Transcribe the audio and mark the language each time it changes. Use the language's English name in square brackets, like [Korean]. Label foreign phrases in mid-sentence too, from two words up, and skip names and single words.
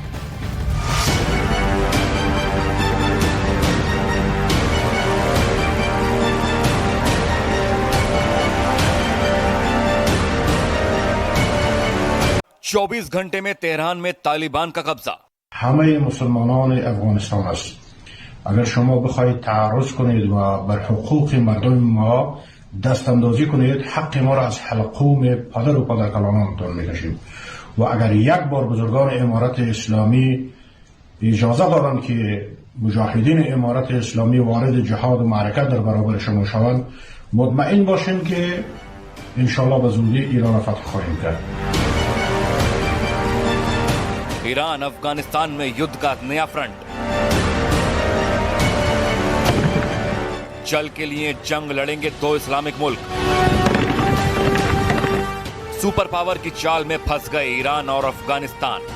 [Hindi] चौबीस घंटे में तेहरान में तालिबान का कब्जा। [Persian] همه مسلمانان افغانستان است. اگر شما بخواهید تعرض کنید و بر حقوق مردم ما دست اندازی کنید، حق ما را از حلقوم پدر و پدرکلانانتان میکشیم. و اگر یک بار بزرگان امارت اسلامی اجازه دارند که مجاهدین امارت اسلامی وارد جهاد و معرکت در برابر شما شوند، مطمئن باشین که انشالله به زودی ایران را فتح خواهیم کرد. [Hindi] ईरान अफगानिस्तान में युद्ध का नया फ्रंट। जल के लिए जंग लड़ेंगे 2 इस्लामिक मुल्क। सुपर पावर की चाल में फंस गए ईरान और अफगानिस्तान।